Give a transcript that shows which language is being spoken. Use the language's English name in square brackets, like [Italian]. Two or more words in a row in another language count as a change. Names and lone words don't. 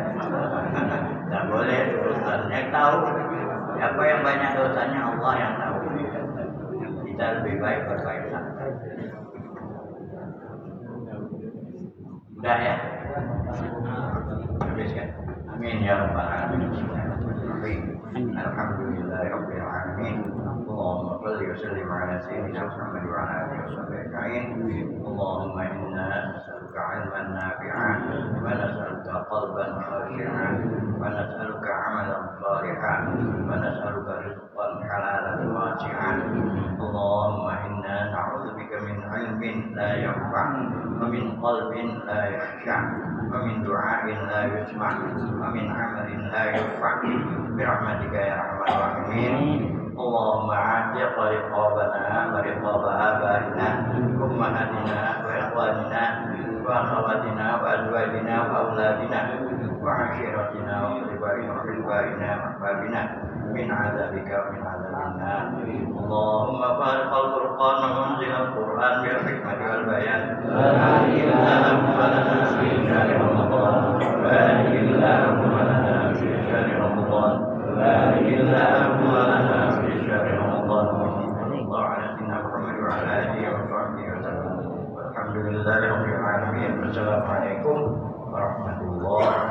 [Indonesian] Tidak boleh urusan yang tahu. Apa yang banyak dosanya Allah yang tahu. Kita lebih baik berbaik sangka. Udah ya. [Arabic] Habiskan. آمين يا رب العالمين. الحمد لله رب العالمين. اللهم صل وسلم على سيدنا محمد وعلى آله وصحبه أجمعين. اللهم إنا نسألك علما نافعا ونسألك قلبا خاشعا ونسألك عملا صالحا ونسألك رزقا حلالا واسعا. اللهم إنا نعوذ بك من علم لا ينفع ومن قلب لا يخشع ومن دعاء لا يسمع ومن عمل لا يرفع برحمتك يا أرحم الراحمين. اللهم أعتق رقابنا ورقاب آبائنا أمهاتنا وإخواننا وأخواتنا وأزواجنا وأولادنا وعشيرتنا وأقاربنا وحلبائنا وأحبابنا من عذابك ومن عذابنا. اللهم فارق الفرقان ومنزل القرآن بالحكمة والبيان. بارك اللهم لنا في شهر رمضان. بارك اللهم لنا في شهر رمضان. بارك اللهم لنا في شهر رمضان. صلى الله عليه وعلى آله وصحبه وسلم. الحمد لله رب العالمين. والسلام عليكم ورحمة الله